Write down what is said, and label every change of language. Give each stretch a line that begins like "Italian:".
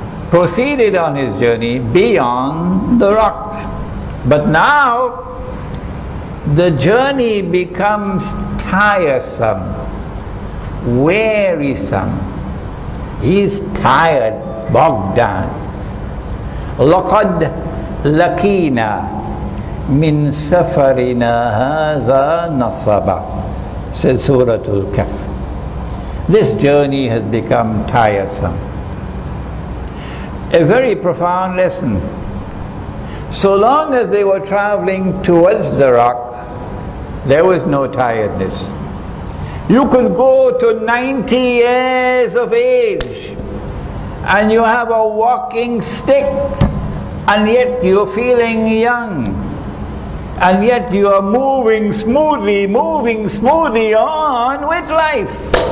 English: Proceeded on his journey beyond the rock. But now, the journey becomes tiresome, wearisome. He's tired, bogged down.
Arabic: لَقَدْ لَقِينَا مِنْ سَفَرِنَا هَذَا نَصَبًا,
English: says Surah Al-Kahf. This journey has become tiresome. A very profound lesson. So long as they were traveling towards the rock, there was no tiredness. You could go to 90 years of age and you have a walking stick, and yet you're feeling young, and yet you are moving smoothly on with life.